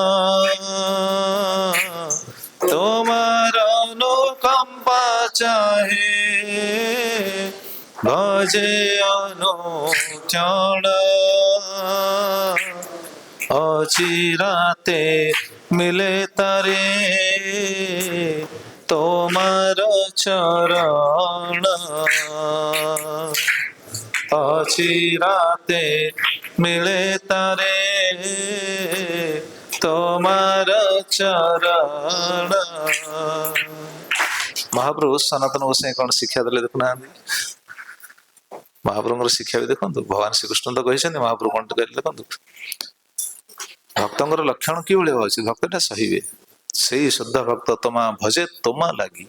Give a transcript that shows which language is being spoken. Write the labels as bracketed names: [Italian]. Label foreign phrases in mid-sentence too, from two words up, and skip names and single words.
[Bangla] তোমার অনুকম্পা চাহে ভজে অনুক্ষণ অচিরাতে মিলে তারে তোমার চরণ অচিরাতে মিলে তারে তোমার চରଣ। [Odia] ମହାପ୍ରଭୁ ସନାତନ ଗୋସାଇଁ କଣ ଶିକ୍ଷା ଦେଲେ ଦେଖୁନାହାନ୍ତି। ମହାପ୍ରଭୁଙ୍କର ଶିକ୍ଷା ବି ଦେଖନ୍ତୁ। ଭଗବାନ ଶ୍ରୀକୃଷ୍ଣ ତ କହିଛନ୍ତି, ମହାପ୍ରଭୁ କଣ କହିଲେ ଦେଖନ୍ତୁ। ଭକ୍ତଙ୍କର ଲକ୍ଷଣ କିଭଳି ଅଛି, ଭକ୍ତଟା ସହିବେ। [Bangla] সেই শুদ্ধ ভক্ত তোমা ভজে তোমা লাগি।